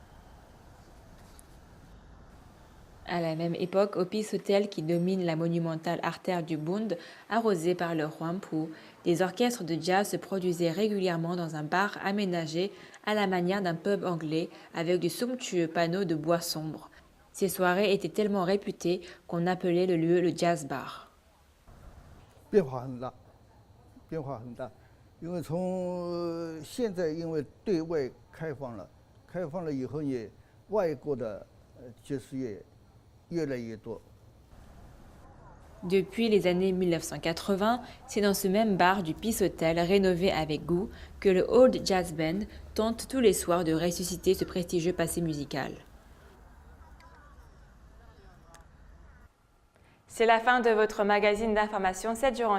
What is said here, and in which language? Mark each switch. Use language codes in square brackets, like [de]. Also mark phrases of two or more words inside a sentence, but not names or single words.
[fr] À la même époque, au Peace Hotel qui domine la monumentale artère du Bund, arrosée par le Huangpu, des orchestres de jazz se produisaient régulièrement dans un bar aménagé à la manière d'un pub anglais avec de somptueux panneaux de bois sombre. Ces soirées étaient tellement réputées qu'on appelait le lieu le jazz bar. [zh] 变化很大，变化很大，因为从现在因为对外开放了以后也外国的爵士乐越来越多， [fr] Depuis les années 1980, c'est dans ce même bar du Peace Hotel, rénové avec goût, que le Old Jazz Band tente tous les soirs de ressusciter ce prestigieux passé musical. C'est la fin de votre magazine d'information 7 jours en Chine.